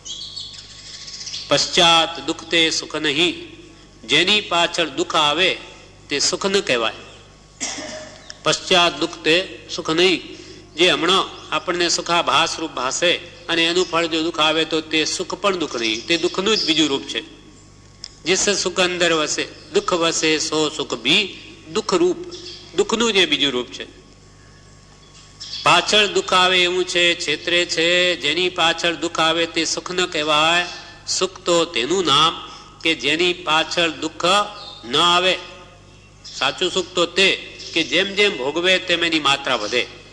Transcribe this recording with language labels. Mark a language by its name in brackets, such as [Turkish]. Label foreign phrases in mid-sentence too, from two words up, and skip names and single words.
[Gujarati] પશ્ચાત દુઃખ તે સુખ નહીં, જેની પાછળ દુઃખ આવે તે સુખ ન કહેવાય. પશ્ચાત દુઃખ તે સુખ નહીં, જે હમણાં આપણને સુખાભાસ રૂપ ભાસે અને એનું ફળ જો દુઃખ આવે તો તે સુખ પણ દુઃખ નહીં, તે દુઃખનું જ બીજું રૂપ છે. [Hindi] जिस सुख अंदर वसे दुख वसे सो सुख भी दुख रूप, [Gujarati] દુઃખનું જે બીજું રૂપ છે. પાછળ દુઃખ આવે એવું છે, છેતરે છે. જેની પાછળ દુઃખ આવે તે સુખ ન કહેવાય. સુખ તો તેનું નામ કે જેની પાછળ દુઃખ ન આવે. સાચું સુખ તો તે કે જેમ જેમ ભોગવે તેમ એની માત્રા વધે.